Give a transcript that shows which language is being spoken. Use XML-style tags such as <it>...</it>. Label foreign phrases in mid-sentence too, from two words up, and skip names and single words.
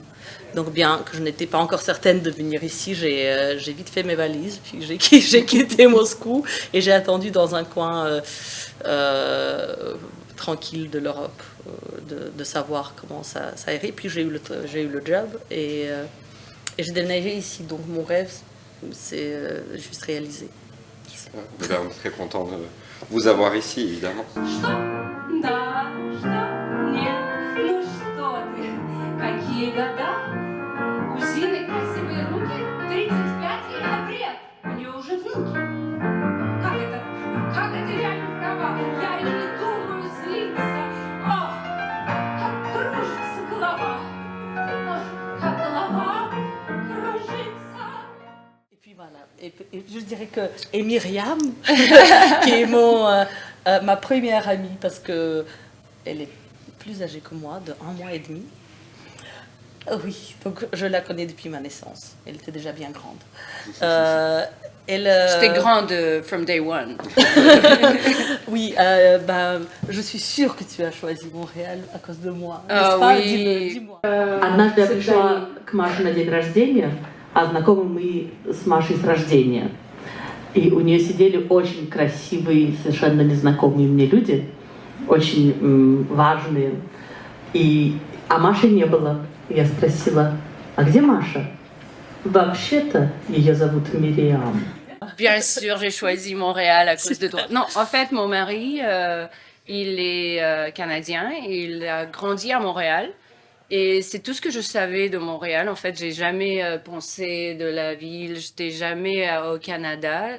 <fr>Donc bien que je n'étais pas encore certaine de venir ici, j'ai vite fait mes valises, puis j'ai quitté Moscou et j'ai attendu dans un coin tranquille de l'Europe, de savoir comment ça irait. Puis j'ai eu le job et j'ai déménagé ici. Donc mon rêve, c'est juste réalisé. Ben, on est très content de vous avoir ici, évidemment.</fr> <ru>Да, что? Нет, ну что ты? Какие года? У Зины красивые руки, 35 ей на бред. У нее уже внуки. Как это? Как это я не права? Я и не думаю злиться. Ах, как кружится голова. Ах, как голова кружится.</ru> <fr>Et puis voilà. Et je dirais que et Myriam, qui est ma première amie, parce que elle est plus âgée que moi, de 1 mois et demi. Oui, donc je la connais depuis ma naissance. Elle était déjà bien grande. J'étais grande</fr> <en>from day one.</en> <fr>Oui, je suis sûre que tu as choisi Montréal à cause de moi. Ah N'est-ce pas? oui. Dis-moi.</fr> <ru>Однажды я пришла к Маше на день рождения, а знакомы мы с Машей с рождения. И у нее сидели очень красивые, совершенно незнакомые мне люди, очень важные. А Маши не было. Я спросила, а где Маша? Вообще-то ее зовут Мириам.</ru> <fr>Bien sûr, j'ai choisi Montréal à cause de toi. Non, en fait, mon mari, il est canadien, il a grandi à Montréal. Et c'est tout ce que je savais de Montréal. En fait, j'ai jamais pensé de la ville, j'étais jamais au Canada.</fr>